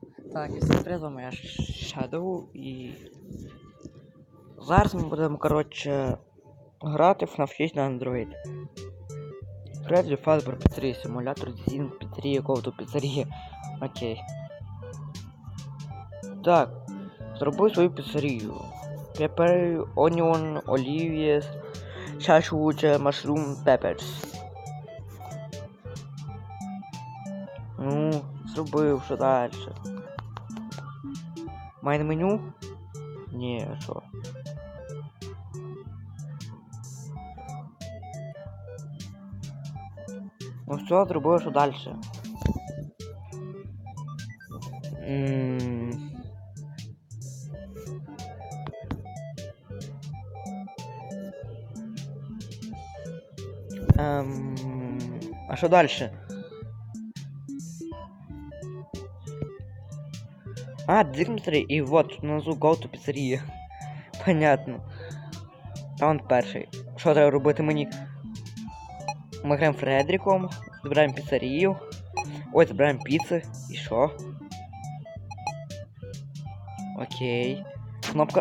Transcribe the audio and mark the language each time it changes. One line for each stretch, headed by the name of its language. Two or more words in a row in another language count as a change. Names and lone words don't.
Ukrainian: Так, і всім привіт, з вами я Shadow, і зараз ми будемо, коротше, грати в Fnaf на андроїд. Фредді Фазбер піцерія, симулятор дизайн піцерії, якого-то піцерії. Окей. Так, зроби свою піцерію.
English: Pepper, onion, olives, sausage, mushroom, peppers.
Ukrainian: Ну, зробив, що далі?
English: Main menu?
Ukrainian: Ні, що? Ну все, зробив, що далі? А що дальше?
Russian: А, Дмитрий, и вот, внизу
English: go to
Russian: піцерія.
Ukrainian: Понятно. Раунд перший. Що треба робити мені? Ми граємо Фредріком, збираємо піцерію. Ой, збираємо піци. І що? Окей. Кнопка.